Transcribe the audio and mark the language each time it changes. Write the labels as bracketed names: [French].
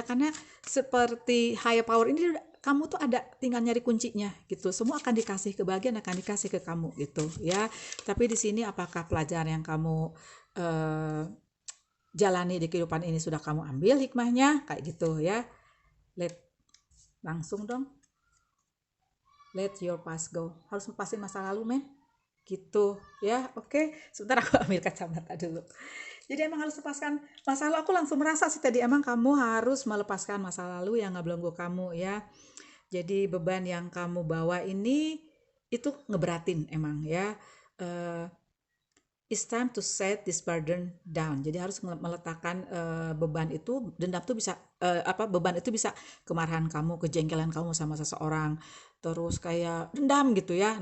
[Indonesian] Karena seperti higher power ini, kamu tuh ada tinggal nyari kuncinya gitu. Semua akan dikasih, kebahagiaan akan dikasih ke kamu gitu ya. Tapi di sini apakah pelajaran yang kamu eh, jalani di kehidupan ini sudah kamu ambil hikmahnya kayak gitu ya. [English] Let [Indonesian] langsung dong, [English] let your past go. [Indonesian] Harus lepasin masa lalu, men. Gitu ya. Oke, sebentar aku ambil kacamata dulu. Jadi emang harus lepaskan masa lalu. Aku langsung merasa sih tadi, emang kamu harus melepaskan masa lalu yang ngebelenggu kamu ya. Jadi beban yang kamu bawa ini itu ngeberatin emang ya. [English] Eh, it's time to set this burden down. [Indonesian] Jadi harus meletakkan beban itu. Dendam tuh bisa beban itu bisa kemarahan kamu, kejengkelan kamu sama seseorang, terus kayak dendam gitu ya.